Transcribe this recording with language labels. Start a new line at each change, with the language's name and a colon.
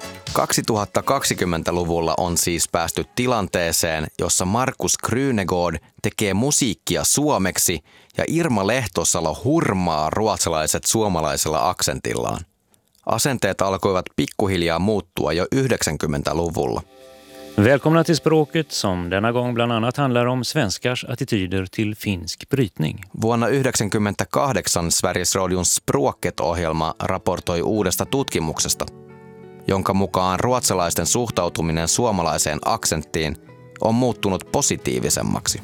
Finnish: ...2020-luvulla on siis päästy tilanteeseen, jossa Markus Grünegård tekee musiikkia suomeksi ja Irma Lehtosalo hurmaa ruotsalaiset suomalaisella aksentillaan. Asenteet alkoivat pikkuhiljaa muuttua jo 90-luvulla.
Swedish: Välkomna till språket som denna gång bland annat handlar om svenskars attityder till finsk brytning.
Finnish: Vuonna 1998 Sveriges Radion språket-ohjelma raportoi uudesta tutkimuksesta, jonka mukaan ruotsalaisten suhtautuminen suomalaiseen aksenttiin on muuttunut positiivisemmaksi.